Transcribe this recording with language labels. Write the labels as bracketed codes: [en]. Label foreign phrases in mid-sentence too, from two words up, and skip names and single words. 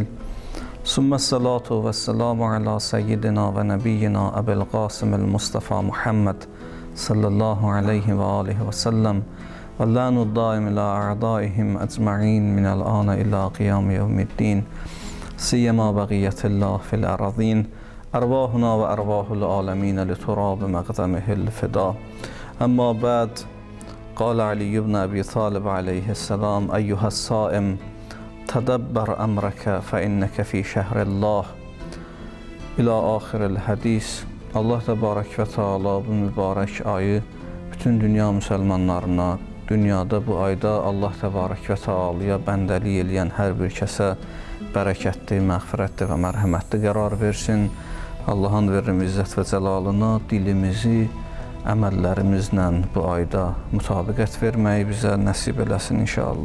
[ar] ثم الصلاة والسلام على سيدنا ونبينا أبي القاسم المصطفى محمد صلى الله عليه وعليه وسلم واللعن الدائم إلى أعدائهم أجمعين من الآن إلى قيام يوم الدين سيما بقية الله في الأرضين أرواحنا وأرواح العالمين لتراب مقدمه الفداء. أما بعد. قال علي بن أبي طالب عليه السلام أيها الصائم تدبر أمرك فإنك في شهر الله إلى آخر الحديث. [az] Allah [ar] تبارك وتعالى [az] bu mübarək ayı bütün dünya müsəlmanlarına, dünyada bu ayda Allah [ar] تبارك وتعالى'ya [az] bəndəlik eləyən hər bir kəsə bərəkətli, məğfirətli və mərhəmətli qərar versin. Allahın verim izzət və cəlalına dilimizi əməllərimizlə bu ayda mütabiqət verməyi bizə nəsib eləsin inşallah.